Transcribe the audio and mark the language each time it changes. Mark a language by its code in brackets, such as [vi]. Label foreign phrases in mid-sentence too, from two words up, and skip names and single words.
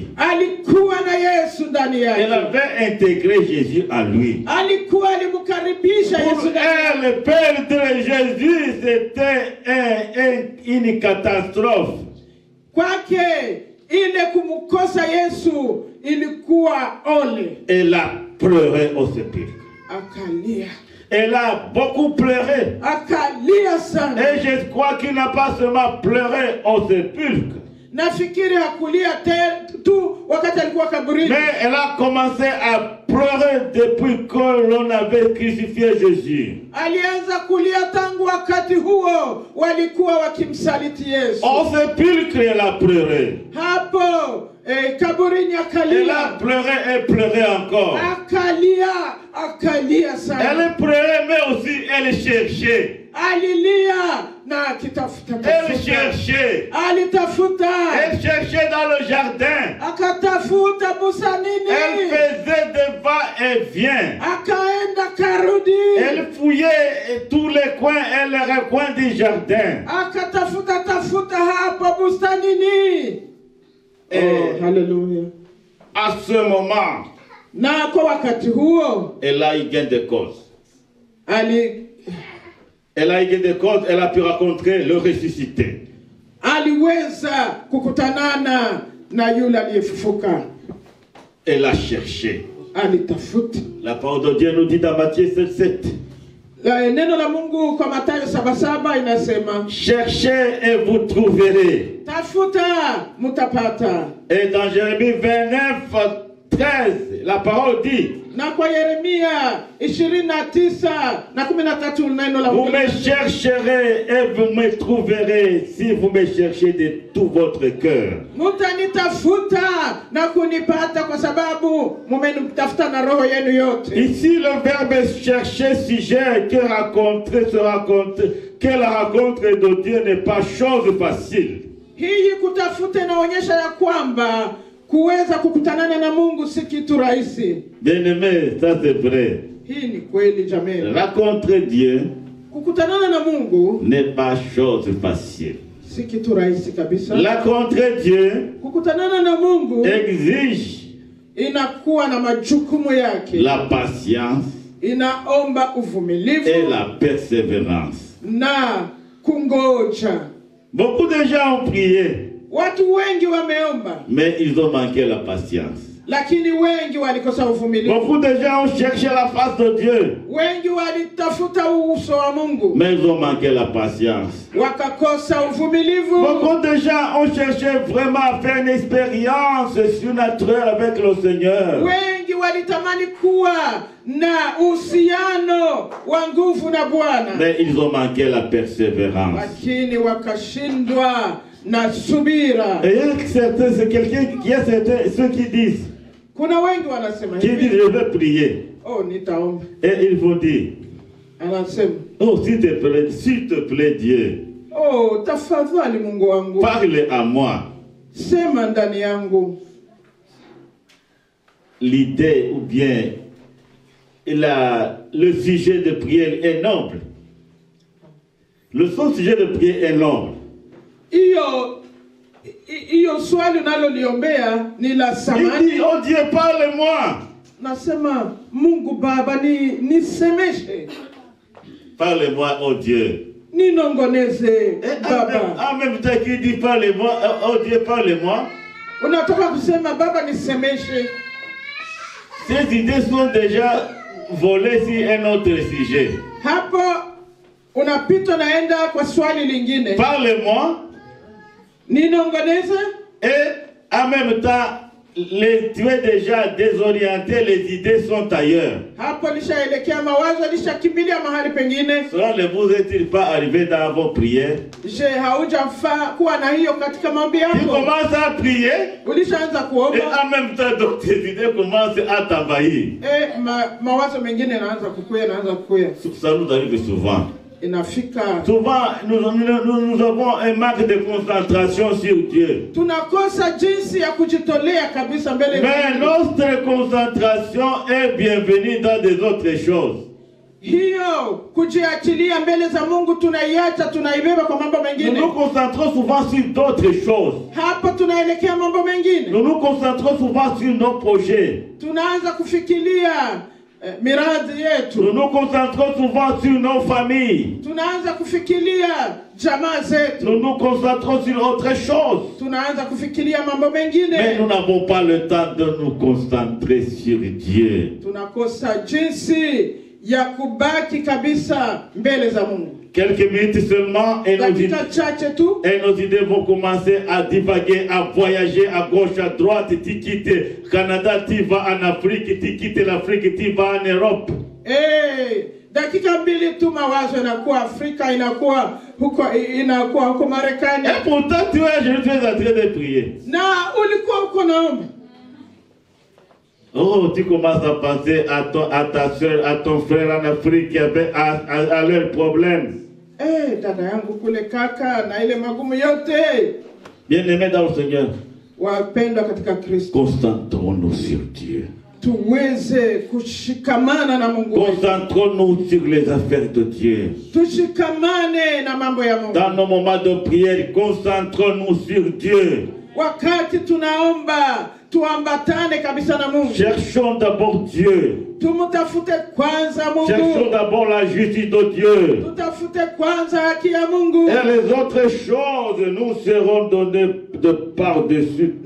[sw] alikuwa na Yesu ndani yake. [fr] Elle avait intégré Jésus en lui. [sw] Alikuwa alimkaribisha [fr] Pour [sw] Yesu ndani yake. [fr] elle, perdre Jésus, c'était une catastrophe. [sw] Kwake ile kumkosa Yesu ilikuwa ole. [fr] Elle a pleuré au sépulcre. [sw] Akalia. [fr] Elle a beaucoup pleuré. [sw] Akalia sana. [fr] Et je crois qu'il n'a pas seulement pleuré au sépulcre, [sw] Nafikiri hakulia tu wakati alikuwa kaburini. [fr] mais elle a commencé à pleurer depuis que l'on avait crucifié Jésus. [sw] Alianza kulia tangu wakati huo walikuwa wakimsaliti Yesu. [fr] Au sépulcre, elle a pleuré. [sw] Hapo kaburini [fr] Elle a [sw] akalia. [fr] pleuré et pleuré encore. [sw] Akalia sana. [fr] Elle pleurait, mais aussi elle cherchait. [sw] Alilia na akitafuta. [fr] Elle cherchait. [sw] Alitafuta. [fr] Elle cherchait dans le jardin. [sw] Akatafuta busanini. [fr] Elle faisait des va-et-vient. [sw] Akaenda karudi. [fr] Elle fouillait tous les coins et les recoins du jardin. [sw] Akatafuta hapo bustanini. [fr] Et haleluya. à ce moment, [sw] Na kwa wakati huo [fr] elle a eu gain de cause. Elle a eu gain de cause, elle a pu rencontrer le ressuscité. [sw] aliweza kukutanana na yule aliyefufuka. [fr] Elle a cherché. [sw] Alitafuta. [fr] La parole de Dieu nous dit dans Matthieu 7:7. [sw] Neno la Mungu kwa Mathayo 7:7 inasema, [fr] Cherchez et vous trouverez. [sw] tafuta mutapata. [fr] Et dans Jérémie 29:13, la parole dit, [sw] Na kwa Yeremia 29:13 neno la [fr] vous [sw] Mungu, [fr] me chercherez et vous me trouverez si vous me cherchez de tout votre cœur. [sw] mutanitafuta na kunipata kwa sababu mumenitafuta na roho yenu yote. [fr] Ici, le verbe chercher sujet que la rencontre de Dieu n'est pas chose facile. [sw] Hii kutafuta inaonyesha ya kwamba kuweza kukutanana na Mungu si kitu rahisi. [fr] Bien-aimé, ça c'est vrai. [sw] Hii ni kweli jamani. [fr] Rencontrer Dieu [sw] Kukutanana na Mungu [fr] n'est pas chose facile. [sw] si kitu rahisi kabisa. [fr] Rencontrer Dieu [sw] Kukutanana na Mungu [fr] exige [sw] inakuwa na majukumu yake. [fr] la patience [sw] Inaomba uvumilivu [fr] et la persévérance. [sw] na kungoja. [fr] Beaucoup de gens ont prié, [sw] Watu wengi wameomba [fr] mais ils ont manqué la patience. [sw] lakini wengi walikosa uvumilivu. [fr] Beaucoup de gens ont cherché la face de Dieu, [sw] Wengi walitafuta uso wa Mungu, [fr] mais ils ont manqué la patience. [sw] wakakosa uvumilivu. [fr] Beaucoup de gens ont cherché vraiment à faire une expérience surnaturelle avec le Seigneur. [sw] Wengi walitamani kuwa na uhusiano wa nguvu na Bwana, [fr] Mais ils ont manqué la persévérance. [sw] lakini wakashindwa na subira. [fr] Et il y a certains, c'est quelqu'un qui a certains, ceux qui disent, [sw] Kuna wengi wanasema [fr] qui disent [sw] hivi, [fr] je vais prier. [sw] oh, nitaomba. [fr] Et il faut dire, [sw] Anasema, [fr] oh s'il te plaît Dieu, [sw] oh, tafadhali Mungu wangu, [fr] parle à moi. [sw] sema ndani yangu. [fr] L'idée ou bien le sujet de prière est noble. Son sujet de prière est noble. [sw] Hiyo swali unaloliombea ni la [fr] Il [sw] samani. [fr] dit, oh Dieu, parle-moi. [sw] Nasema, Mungu Baba, nisemeshe, [fr] Parle-moi, oh Dieu. [sw] ninongoneze [fr] Et [sw] Baba. [fr] en même temps qu'il dit, parle-moi, oh Dieu, parle-moi. [sw] Unatoka kusema Baba nisemeshe. [fr] Ces idées sont déjà volées sur un autre sujet. [sw] Hapo unapita naenda kwa swali lingine. [fr] Parle-moi. [sw] Ninongoneze. [fr] Et en même temps, tu es déjà désorienté, les idées sont ailleurs. [sw] Hapo lishaelekea mawazo, lishakimbilia mahali pengine. [fr] Cela ne vous est-il pas arrivé dans vos prières? Je, [sw] haujafaa kuwa na hiyo katika maombi [fr] Tu [sw] yako? [fr] commences à prier [sw] Ulishaanza [fr] et [sw] kuomba, [fr] en même temps, donc, tes idées commencent à t'envahir. [sw] mawazo mengine yanaanza kukuya. [fr] Ça nous arrive souvent. [sw] Inafika [fr] Souvent, nous avons un manque de concentration sur Dieu. [sw] tunakosa jinsi ya kujitolea kabisa mbele. [fr] Mais notre concentration est bienvenue dans des autres choses. [sw] Hiyo kujiachilia mbele za Mungu tunaiacha, tunaibeba kwa mambo [fr] Nous [sw] mengine. [fr] nous concentrons souvent sur d'autres choses. [sw] Hapo tunaelekea mambo mengine. [fr] Nous nous concentrons souvent sur nos projets. [sw] Tunaanza kufikiria miradi [fr] Nous [sw] yetu. [fr] nous concentrons souvent sur nos familles. [sw] Tunaanza kufikiria jamaa zetu. [fr] Nous nous concentrons sur autre chose. [sw] Tunaanza kufikiria mambo [fr] Mais [sw] mengine. [fr] nous n'avons pas le temps de nous concentrer sur Dieu. [sw] Tunakosa jinsi ya kubaki kabisa mbele za Mungu. [fr] Quelques minutes seulement et [sw] Dakika chache tu [fr] nos idées vont commencer à divaguer, à voyager à gauche, à droite. Tu quittes Canada, tu vas en Afrique, tu quittes l'Afrique, tu vas en Europe. [sw] dakika mbili tu mawazo inakuwa Afrika, inakuwa huko Marekani. [fr] Et pourtant tu es en train de prier. [sw] Na ulikuwa huko naomba. [fr] Oh, tu commences à penser à ta soeur, à ton frère en Afrique à leurs problèmes. [sw] Dada yangu kule, kaka, na ile magumu yote. [fr] Bien-aimés dans le Seigneur, [sw] Wapendwa katika Kristo, [fr] concentrons-nous sur Dieu. [sw] tuweze kushikamana na Mungu wetu. [fr] Concentrons-nous sur les affaires de Dieu. [sw] Tushikamane na mambo ya Mungu. [fr] Dans nos moments de prière, concentrons-nous sur Dieu. [sw] Wakati tunaomba, tuambatane kabisa na Mungu. [fr] Cherchons d'abord Dieu. [sw] Tumutafute kwanza [fr] Cherchons [sw] Mungu. [fr] d'abord la justice de Dieu. [sw] Tutafute kwanza haki ya Mungu. [fr] Et les autres choses nous seront données de par-dessus tout.